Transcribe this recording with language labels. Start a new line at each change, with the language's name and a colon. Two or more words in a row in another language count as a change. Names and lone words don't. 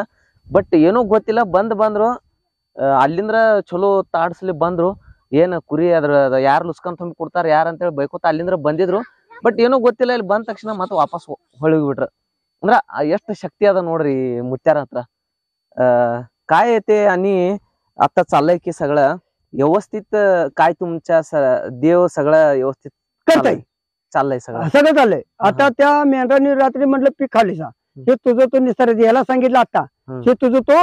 Kannada: ಬಟ್ ಏನೂ ಗೊತ್ತಿಲ್ಲ, ಬಂದ್ರು ಅಲ್ಲಿಂದ್ರ ಚಲೋ ತಾಡ್ಸ್ಲಿ ಬಂದ್ರು. ಏನ್ ಕುರಿ ಅದ್ರ ಯಾರು ಲುಸ್ಕೊಂಡ್ ತುಂಬಿ ಕೊಡ್ತಾರ ಯಾರು ಅಂತೇಳಿ ಬೈಕೋತ ಅಲ್ಲಿಂದ್ರ ಬಂದಿದ್ರು. ಬಟ್ ಏನೂ ಗೊತ್ತಿಲ್ಲ, ಇಲ್ಲಿ ಬಂದ ತಕ್ಷಣ ಮತ್ತೆ ವಾಪಸ್ ಹೊಳಗಿಬಿಟ್ರ. ಅಂದ್ರ ಎಷ್ಟು ಶಕ್ತಿ ಅದ ನೋಡ್ರಿ ಮುತ್ಯಾರ ಹತ್ರ.
Marathi: काय ते आणि आता चाललंय की सगळं व्यवस्थित. काय तुमच्या देव सगळं व्यवस्थित करताय? चाललंय सगळं चाललंय. आता त्या मेंढरांनी रात्री म्हटलं पीक खालीसा, हे तुझं तो निस्तारायचं. याला सांगितलं आता, हे तुझं तो